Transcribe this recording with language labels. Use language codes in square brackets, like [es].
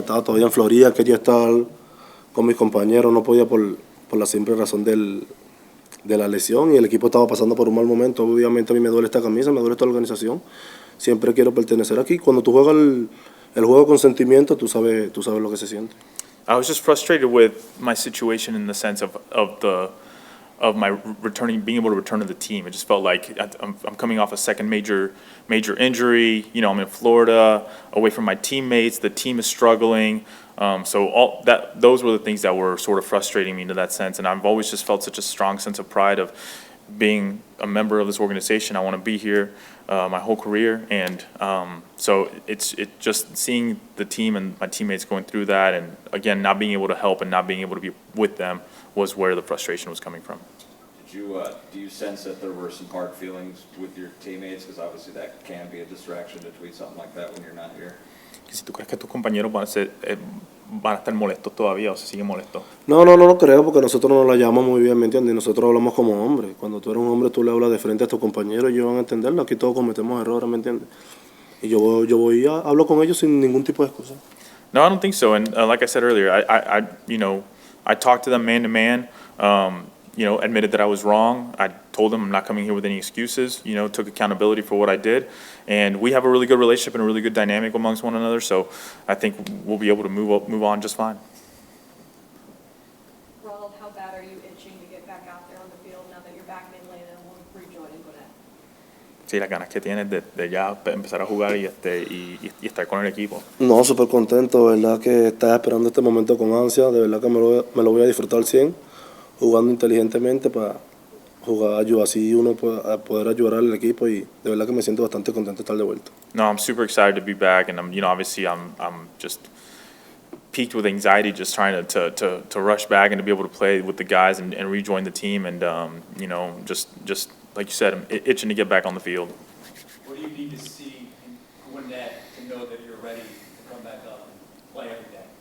[es] Estaba todavía en Florida, quería estar con mis compañeros, no podía por la simple razón de la lesión y el equipo estaba pasando por un mal momento. Obviamente a mí me duele esta camisa, me duele esta organización, siempre quiero pertenecer aquí. Cuando tú juegas el juego con sentimiento, tú sabes lo que se siente. [en] I was just frustrated with my situation in the sense of my being able to return to the team. It just felt like I'm coming off a second major injury. I'm in Florida, away from my teammates. The team is struggling. So those were the things that were sort of frustrating me in that sense. And I've always just felt such a strong sense of pride of being a member of this organization. I want to be here my whole career, and so it's just seeing the team and my teammates going through that, and again not being able to help and not being able to be with them was where the frustration was coming from. Do you sense that there were some hard feelings with your teammates? Because obviously that can be a distraction to tweet something like that when you're not here. [es] Si tú crees que tus compañeros van a estar molestos todavía o se siguen molestos. No creo, porque nosotros nos la llevamos muy bien, ¿me entiendes? Y nosotros hablamos como hombres. Cuando tú eres un hombre, tú le hablas de frente a tus compañeros y ellos van a entenderlo. Aquí todos cometemos errores, ¿me entiendes? Y yo voy hablo con ellos sin ningún tipo de excusa. [en] No, I don't think so. And like I said earlier, I talked to them man to man. Admitted that I was wrong. I told them I'm not coming here with any excuses. Took accountability for what I did, and we have a really good relationship and a really good dynamic amongst one another. So I think we'll be able to move on just fine. Ronald, how bad are you itching to get back out there on the field now that you're back in Atlanta and will rejoin in Gwinnett? [es] Sí, las ganas que tienes de ya empezar a jugar y estar con el equipo. No, súper contento, de verdad que estaba esperando este momento con ansia, de verdad que me lo voy a disfrutar al 100, jugando inteligentemente para jugar yo así uno poder ayudar al equipo y de verdad que me siento bastante contento de estar de vuelta. [en] No, I'm super excited to be back, and obviously I'm just peaked with anxiety just trying to rush back and to be able to play with the guys and rejoin the team, and just like you said, I'm itching to get back on the field. What do you need to see in Gwinnett to know that you're ready to come back up and play every day?